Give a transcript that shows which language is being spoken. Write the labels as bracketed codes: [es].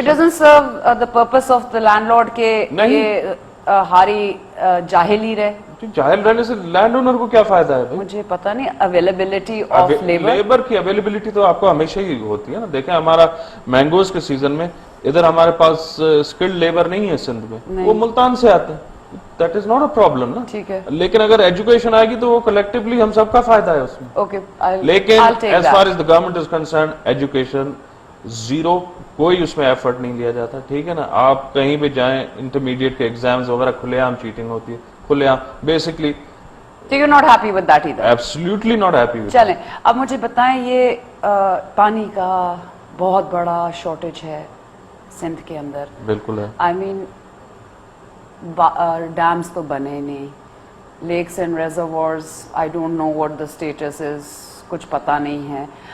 [en] It doesn't serve the purpose of the landlord [ur] کہ یہ ہاری جاہل ہی رہے. جاہل رہنے سے لینڈ اونر کو کیا فائدہ ہے؟ مجھے پتا نہیں. اویلیبلٹی آف لیبر کی اویلیبلٹی تو آپ کو ہمیشہ ہی ہوتی ہے نا. دیکھیں ہمارا مینگوز کے سیزن میں ادھر ہمارے پاس اسکلڈ لیبر نہیں ہے سندھ میں, وہ ملتان سے آتے ہیں. [en] That is not a problem نا. [ur] ٹھیک ہے, لیکن اگر ایجوکیشن آئے گی تو وہ کلیکٹیولی ہم سب کا فائدہ ہے اس میں. اوکے, لیکن [en] as far as the government is concerned, [ur] education zero, کوئی اس میں ایفرٹ نہیں لیا جاتا. ٹھیک ہے نا, آپ کہیں بھی جائیں, انٹرمیڈیٹ کے ایگزامز وغیرہ کھلے عام چیٹنگ ہوتی ہے, کھلے عام. Basically [en] you're not happy with that either? Absolutely not happy with. [ur] چلیں اب مجھے بتائیں, یہ پانی کا بہت بڑا شارٹیج ہے سندھ کے اندر. بالکل ہے. [en] I main dams [ur] تو بنے نہیں, [en] lakes and reservoirs I don't know what the status is, [ur] کچھ پتہ نہیں ہے.